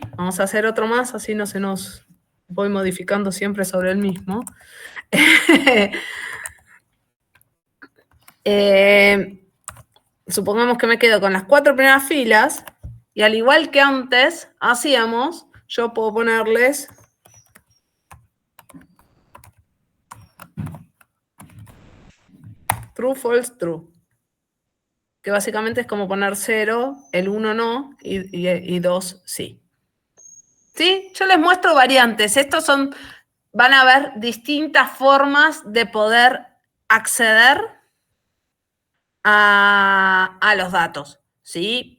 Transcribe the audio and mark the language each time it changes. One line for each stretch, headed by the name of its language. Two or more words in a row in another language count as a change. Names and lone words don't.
Spanish: Vamos a hacer otro más, así no se nos voy modificando siempre sobre el mismo. Supongamos que me quedo con las 4 primeras filas y al igual que antes hacíamos, yo puedo ponerles
English: true, false, true.
Spanish: Que básicamente es como poner 0, el 1 no y 2 sí. ¿Sí? Yo les muestro variantes. Estos van a haber distintas formas de poder acceder a los datos, ¿sí?